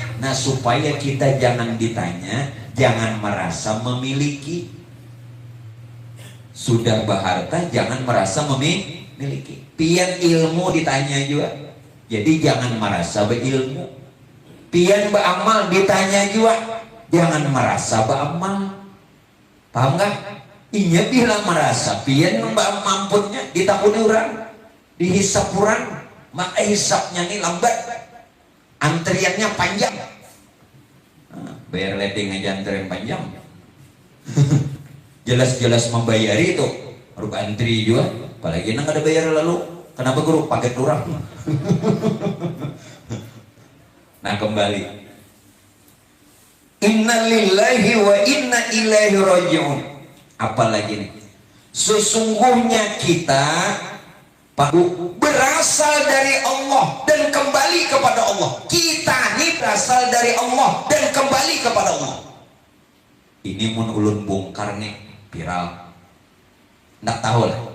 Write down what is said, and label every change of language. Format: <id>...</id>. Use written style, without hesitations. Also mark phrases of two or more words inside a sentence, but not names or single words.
<bjn>Nah, supaya kita jangan ditanya, jangan merasa memiliki. Sudah berharta jangan merasa memiliki. Pian ilmu ditanya juga, jadi jangan merasa berilmu. Pian beramal ditanya juga, jangan merasa beramal. Paham gak? Inya bilang merasa pian mampunya ditakuni orang, dihisap orang, maka hisapnya ini lambat, antriannya panjang. Bayar ledeng aja antrian panjang. Jelas-jelas membayari itu harus antri juga, apalagi nang ada bayar lalu. Kenapa guru pakai orang? Nah kembali,</bjn> <ar>inna lillahi wa inna ilaihi raji'un.</ar> <id>Apalagi nih, sesungguhnya kita berasal dari Allah dan kembali kepada Allah. Kita ini berasal dari Allah dan kembali kepada Allah.</id> <bjn>Ini mun ulun bongkar nih viral, nggak tahu lah.</bjn>